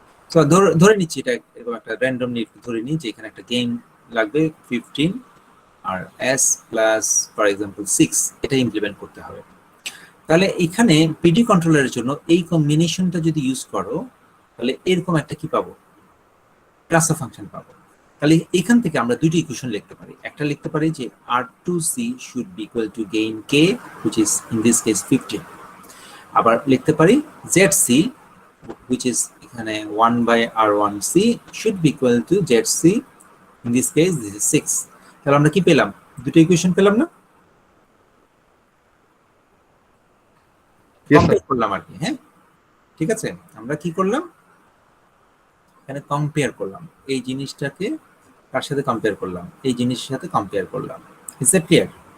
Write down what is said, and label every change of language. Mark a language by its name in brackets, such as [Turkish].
[Bangla] তো ধরে নিচ্ছি এটা এরকম একটা র্যান্ডম নিট ধরে নিই যে এখানে একটা গেইন লাগবে 15 আর S প্লাস ফর এক্সাম্পল 6, এটা ইমপ্লিমেন্ট করতে হবে। তাহলে এখানে পিডি কন্ট্রোলারের জন্য এই কম্বিনেশনটা যদি ইউজ করো, তাহলে এরকম একটা কি পাবো, ট্রান্সফার ফাংশন পাবো। তাহলে এখান থেকে আমরা দুইটা ইকুয়েশন লিখতে পারি। একটা লিখতে পারি যে [English] R2C should be equal to gain K, which is in this case 15। [Bangla] আবার লিখতে পারি [English] ZC, which is এখানে 1/R1C should be equal to ZC, in this case this is 6। [Bangla] তাহলে আমরা কি পেলাম, দুটো ইকুয়েশন পেলাম না? কমপ্লিট করলাম আর কি। হ্যাঁ, ঠিক আছে, আমরা কি করলাম, এখানে কম্পেয়ার করলাম, এই জিনিসটাকে কার সাথে কম্পেয়ার করলাম, এই জিনিসের সাথে কম্পেয়ার করলাম। [English] Is that clear?